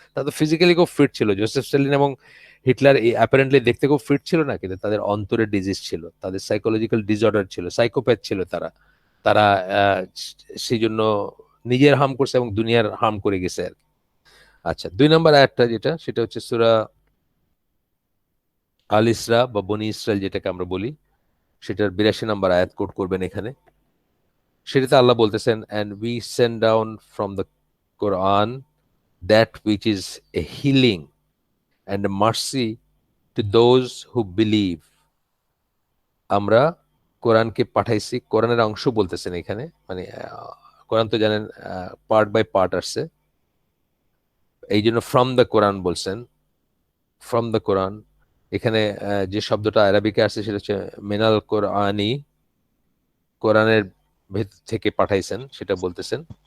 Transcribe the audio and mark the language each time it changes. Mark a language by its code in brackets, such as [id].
[bn] তাদের ফিজিক্যালি খুব ফিট ছিল, জোসেফ স্ট্যালিন এবং হিটলার অ্যাপারেন্টলি দেখতে খুব ফিট ছিল না, কিন্তু তাদের অন্তরের ডিজিজ ছিল, তাদের সাইকোলজিক্যাল ডিসঅর্ডার ছিল, সাইকোপ্যাথ ছিল তারা। তারা সেই জন্য নিজের হার্ম করছে এবং দুনিয়ার হার্ম করে গেছে আর কি। আচ্ছা, 2 নম্বর আয়াতটা যেটা, সেটা হচ্ছে সূরা আল ইসরা বা বনি ইসরাইল যেটাকে আমরা বলি, সেটার 82 নম্বর আয়াত কোট করবেন এখানে। সেটাতে আল্লাহ বলতেছেন, [en] and we send down from the Quran that which is a healing and a mercy to those who believe. [bn] আমরা কোরআনকে পাঠাইছি, কোরআনের অংশ বলতেছেন এখানে, মানে কোরআন তো জানেন পার্ট বাই পার্ট আসছে, এই জন্য ফ্রম দ্য কোরআন বলছেন। ফ্রম দ্য কোরআন এখানে যে শব্দটা আরবিকে আসছে সেটা হচ্ছে মিনাল কোরআনি, কোরআনের ভেতর থেকে পাঠাইছেন, সেটা বলতেছেন।